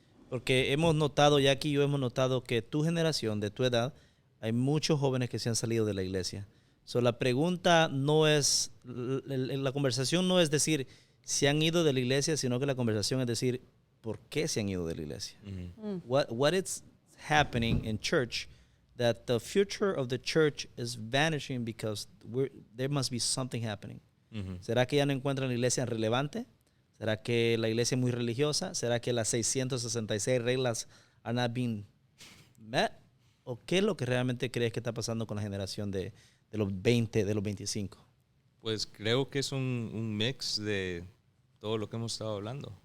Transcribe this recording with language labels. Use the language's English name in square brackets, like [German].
[Spanish] Porque hemos notado, Jackie y yo hemos notado que tu generación, de tu edad, hay muchos jóvenes que se han salido de la iglesia. So, la pregunta no es, la conversación no es decir si han ido de la iglesia, sino que la conversación es decir por qué se han ido de la iglesia. Ujú. [English] What is happening in church that the future of the church is vanishing because there must be something happening. Ujú. [Spanish] ¿Será que ya no encuentran la iglesia relevante? ¿Será que la iglesia es muy religiosa? ¿Será que las 666 reglas [English] are not being met? [Spanish] ¿O qué es lo que realmente crees que está pasando con la generación de los 20, de los 25? Pues creo que es un mix de todo lo que hemos estado hablando,